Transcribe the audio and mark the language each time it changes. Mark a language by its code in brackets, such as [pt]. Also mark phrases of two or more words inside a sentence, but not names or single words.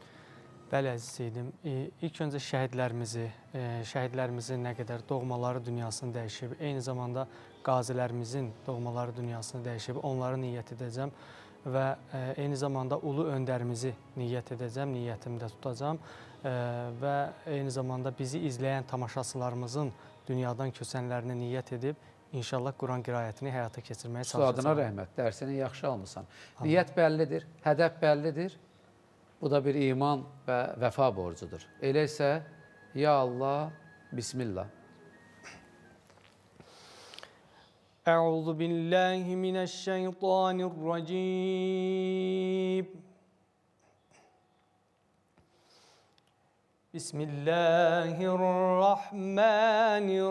[az] Bəli, əziz Seydim, ilk öncə şəhidlərimizin nə qədər doğmaları dünyasını dəyişib, eyni zamanda qazilərimizin doğmaları dünyasını dəyişib, onları niyyət edəcəm və eyni zamanda ulu öndərimizi niyyət edəcəm, niyyətimdə tutacam və eyni zamanda bizi izləyən tamaşaçılarımızın dünyadan köçənlərini niyyət edib İnşallah Quran qirayətini həyata keçirməyə çalışacağım. Adına rəhmət, dərsini yaxşı almısan. Niyyət bəllidir, hədəf bəllidir, Bu da bir iman və vəfa borcudur. Elə isə, ya Allah, Bismillah. [ar] أعوذ بالله من الشيطان الرجيم بسم الله الرحمن